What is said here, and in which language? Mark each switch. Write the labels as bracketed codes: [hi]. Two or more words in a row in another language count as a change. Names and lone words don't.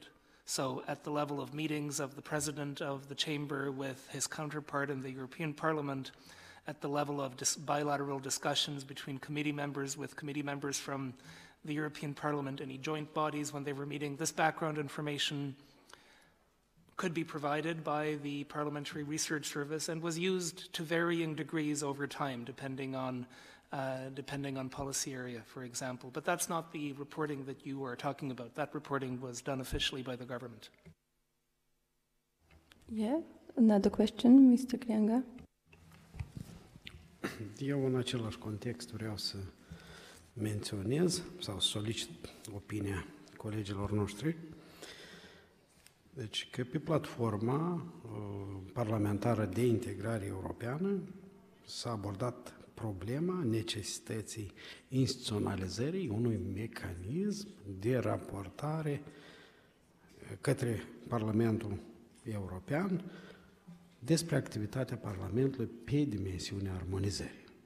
[en] So at the level of meetings of the President of the Chamber with his counterpart in the European Parliament, at the level of bilateral discussions between committee members with committee members from the European Parliament, any joint bodies when they were meeting, this background information could be provided by the Parliamentary Research Service and was used to varying degrees over time, depending on policy area, for example. But that's not the reporting that you are talking about. That reporting was done officially by the government. Yeah, another question, Mr. Krianga. [ro] Eu, în același context, vreau să menționez sau solicit opinia colegilor noștri. Deci că pe platforma parlamentară de integrare europeană s-a abordat problema necesității instituționalizării unui mecanism de raportare către Parlamentul European despre activitatea Parlamentului pe dimensiunea armonizării.